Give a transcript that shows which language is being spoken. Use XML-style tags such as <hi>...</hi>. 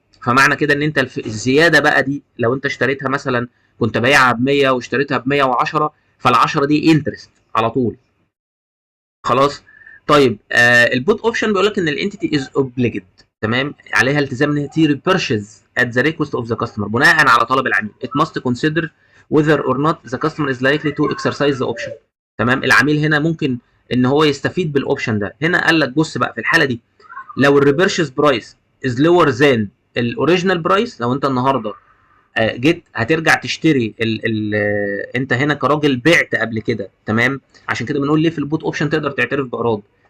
<ar>فمعنى كده ان انت الزياده بقى دي لو انت اشتريتها مثلا كنت بايعها ب 100 واشتريتها ب 110، فال10 دي انترست على طول. خلاص. طيب البوت اوبشن بيقول لك ان الانتيتي از اوبليجد، تمام، عليها التزام ان هي</ar> <en>to purchase at the request of the customer,</en> <ar>بناء على طلب العميل.</ar> <en>It must consider whether or not the customer is likely to exercise the option.</en> <ar>تمام، العميل هنا ممكن ان هو يستفيد بالاوبشن ده. هنا قال لك بص بقى في الحاله دي، لو</ar> <en>الريبيرشز price is lower than الاوريجينال price,</en> <ar>لو انت النهارده جيت هترجع تشتري انت هنا كراجل بعت قبل كده، تمام، عشان كده بنقول ليه في البوت اوبشن تقدر تعترف بايراد.</ar>